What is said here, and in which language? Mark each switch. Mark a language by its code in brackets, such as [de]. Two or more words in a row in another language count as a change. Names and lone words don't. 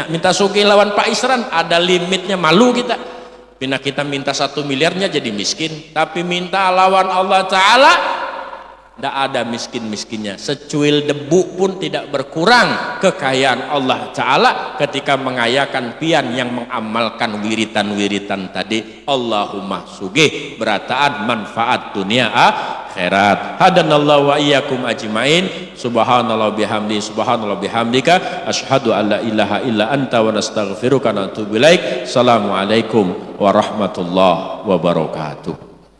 [bjn] Minta sugih lawan Pak Isran, ada limitnya, malu kita. Bila kita minta 1 miliarnya jadi miskin, tapi minta lawan [ar] الله تعالى, [id] tidak ada miskin-miskinnya. Secuil debu pun tidak berkurang kekayaan [ar] الله تعالى [id] ketika mengayakan pian yang mengamalkan wiritan-wiritan tadi. [bjn] Allahumma sugih berataan manfaat dunia akhirat. [ar] هدانا الله وإياكم أجمعين. سبحان الله بحمده، سبحان الله بحمدك، أشهد أن لا إله إلا أنت ونستغفرك ونتوب إليك. السلام عليكم ورحمة الله وبركاته.